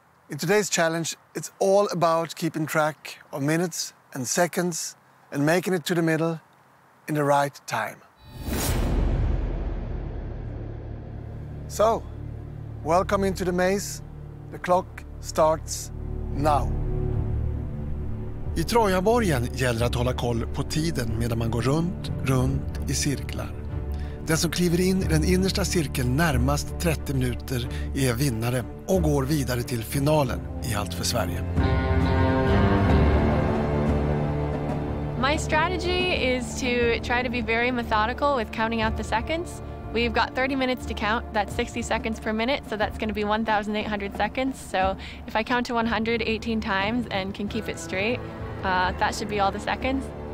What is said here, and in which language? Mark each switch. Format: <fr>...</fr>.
<en>In today's challenge, it's all about keeping track of minutes and seconds and making it to the middle in the right time. So, welcome into the maze. The clock starts now.</en> <sv>I Trojaborgen gäller att hålla koll på tiden medan man går runt i cirklar. Den som kliver in i den innersta cirkeln närmast 30 minuter är vinnare och går vidare till finalen i Allt för Sverige.</sv> <en>My strategy is to try to be very methodical with counting out the seconds. We've got 30 minutes to count. That's 60 seconds per minute, so that's going to be 1,800 seconds. So if I count to 100 18 times and can keep it straight, that should be all the seconds.</en>